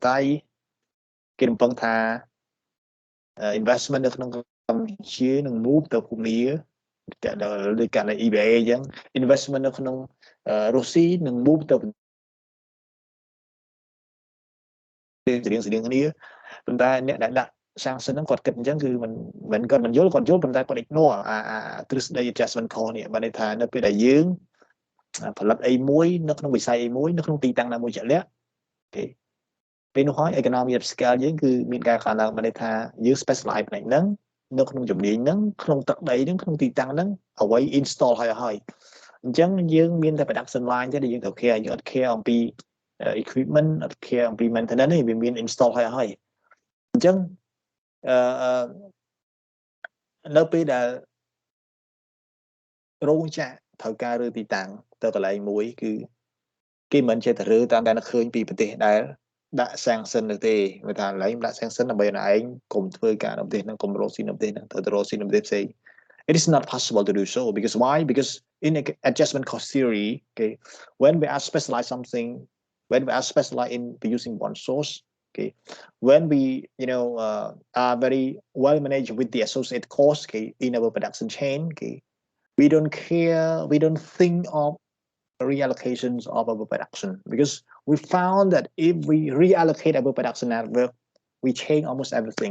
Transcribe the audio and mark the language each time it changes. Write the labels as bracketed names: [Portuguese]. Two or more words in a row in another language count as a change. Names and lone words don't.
[Khmer] តេយ្យគេរំពឹងថា investment នៅក្នុងកម្ពុជានឹង move ទៅភូមាតែដោយករណី EBA អញ្ចឹង investment នៅក្នុងរុស្ស៊ីនឹង move ទៅស្តៀងគ្នាប៉ុន្តែអ្នកដែលដាក់ sanction ហ្នឹងគាត់គិតអញ្ចឹងគឺមិនគាត់មិនយល់គាត់យល់ប៉ុន្តែគាត់ ignore ទ្រឹស្ដី [English] adjustment cost [Khmer] នេះបានន័យថានៅពេលដែលយើងផលិតអី មួយនៅក្នុងវិស័យអីមួយនៅក្នុងទីតាំងណាមួយជាក់លាក់ទេពេលនោះហើយ [English] economy of scale [Khmer] យើងគឺមានការកើនឡើងបានន័យថាយើង specialize ផ្នែកហ្នឹងនៅក្នុងជំនាញហ្នឹងក្នុងទឹកដីហ្នឹងក្នុងទីតាំងហ្នឹងអ្វី install ហើយអញ្ចឹងយើងមានតែ [English] production line [Khmer] ទេដែលយើងត្រូវ care យើងអត់ care អំពី equipment អត់ care អំពី maintenance ទេវាមាន install ហើយអញ្ចឹង នៅពេលដែលរោងចក្រត្រូវការរើទីតាំងទៅកន្លែងមួយគឺគេមិនចេះតែរើតាមតែឃើញពីប្រទេសដែលដាក់ sanction ទៅទេវាថាកន្លែងដាក់ sanction ដើម្បីឲ្យឯងកុំធ្វើការនៅប្រទេសហ្នឹងកុំរកស៊ីនៅប្រទេសហ្នឹងទៅរកស៊ីនៅប្រទេសផ្សេង [English] It is not possible to do so because why? Because in adjustment cost theory, okay, when we are specialized something, when we are specialized in using one source, okay, when we are very well managed with the associated costs, okay, in our production chain, okay, we don't care, we don't think of reallocations of our production because we found that if we reallocate our production network, we change almost everything.